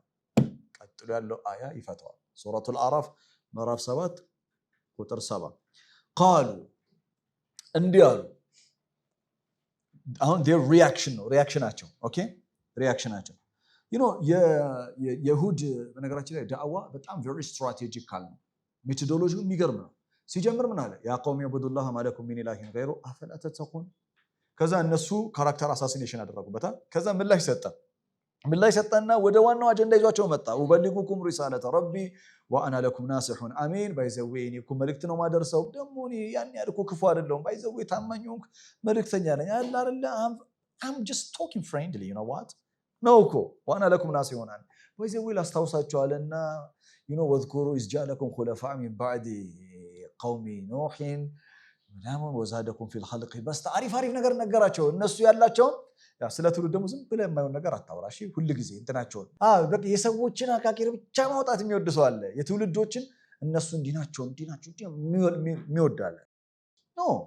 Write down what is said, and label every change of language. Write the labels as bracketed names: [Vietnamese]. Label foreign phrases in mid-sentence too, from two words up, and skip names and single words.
[Amharic] ቀጥሎ ያለው አያ ይፈታዋል። ሱረቱል አዕራፍ ምዕራፍ 7 ቁጥር 7 ቃሉ እንዲህ አሉ። አሁን [English] their reaction [Amharic] ነው ሪአክሽናቸው። ኦኬ ሪአክሽናቸው የይሁድ በነገራችን ላይ ዳዕዋ በጣም [English] very strategical [Amharic] ነው። ሜቶዶሎጂው የሚገርም ነው። ሲጀምር ምን አለ? [Arabic] يا قوم اعبدوا الله ما لكم من إله غيره أفلا تتقون። [Amharic] ከዛ እነሱ [English] character assassination [Amharic] አደረጉበታል። ከዛ ምላሽ ሰጠና ወደ ዋናው አጀንዳ ይዟቸው መጣ። [Arabic] أبلغكم رسالات ربي وأنا لكم ناصح أمين። [Amharic] ባይዘዌ እኔ እኮ መልእክት ነው ማደርሰው። ደግሞ እኔ ያን ያህል እኮ ክፉ አይደለሁም። ባይዘዌ ታማኝ ሆንክ መልእክተኛ ነኝ አለ አይደለ? [English] I'm just talking friendly, you know what? [Amharic] ነው እኮ [Arabic] وأنا لكم ناصح أمين። [Amharic] ባይዘዌ ላስታውሳቸዋለና [Arabic] واذكروا إذ جعلكم خلفاء من بعد قوم نوح [Amharic] ምናምን [Arabic] وزادكم في الخلق بسطة [Amharic] አሪፍ ነገር ነገራቸው። እነሱ ያላቸውን ስለ ትውልድ ደግሞ ዝም ብለህ የማይሆን ነገር አታውራ። እሺ ሁሉ ጊዜ እንትናቸውን በቃ የሰዎችን አካኪር ብቻ ማውጣት የሚወድ ሰው አለ። የትውልዶችን እነሱ እንዲናቸው የሚወዳለ ኖ